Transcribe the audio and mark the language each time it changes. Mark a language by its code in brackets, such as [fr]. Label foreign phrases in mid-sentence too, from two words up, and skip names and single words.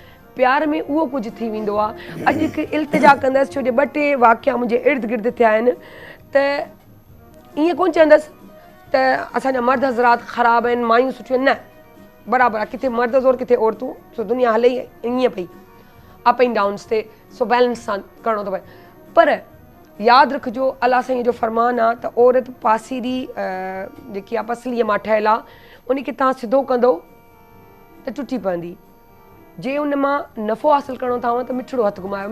[sd] प्यार में उहो कुझु थी वेंदो आहे। अॼु हिकु इल्तिजा कंदसि, छो जो 2-3 वाक़िया मुंहिंजे इर्द गिर्द थिया आहिनि, त ईअं कोन चवंदसि त असांजा मर्द हज़रात ख़राबु आहिनि, मायूं सुठियूं आहिनि, न बराबरि आहे, किथे मर्द ज़ोर किथे औरतूं, सो दुनिया हले ई ईअं पई [en] ups and downs [sd] ते, सो बैलेंस सां करिणो थो पए। पर यादि रखिजो अलाह साईं जो फरमान आहे त औरत पासीरी जेकी आहे पसलीअ मां ठहियल आहे, उनखे तव्हां सिधो कंदो त टुटी पवंदी। जे उन मां नफ़ो हासिलु करिणो अथव त मिठड़ो हथु घुमायो।